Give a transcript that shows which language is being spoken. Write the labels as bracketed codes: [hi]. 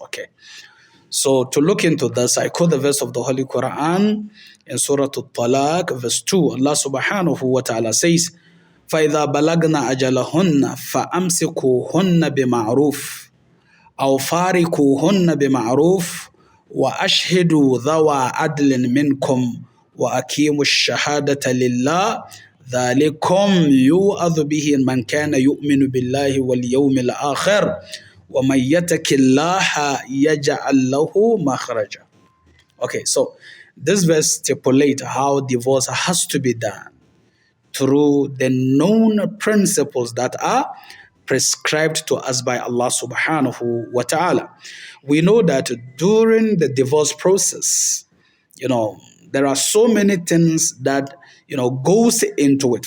[en] Okay, so to look into this, I quote the verse of the Holy Quran in Surah Al-Talaq, verse 2. [ar] Allah subhanahu wa ta'ala says, فَإِذَا بَلَغْنَا أَجَلَهُنَّ فَأَمْسِكُوهُنَّ بِمَعْرُوفٍ أَوْ فَارِقُوهُنَّ بِمَعْرُوفٍ وَأَشْهِدُوا ذَوَا عَدْلٍ مِّنْكُمْ وَأَقِيمُوا الشَّهَادَةَ لِلَّهِ ذَلِكُمْ يُوعَظُ بِهِ مَنْ كَانَ يُؤْمِنُ بِاللَّهِ وَالْيَوْمِ الْآخِرِ وَمَنْ يَتَّقِ اللَّهَ يَجْعَلْ لَهُ مَخْرَجًا. [en] Okay, so this verse stipulates how divorce has to be done through the known principles that are prescribed to us by Allah subhanahu wa ta'ala. We know that during the divorce process, there are so many things that, goes into it.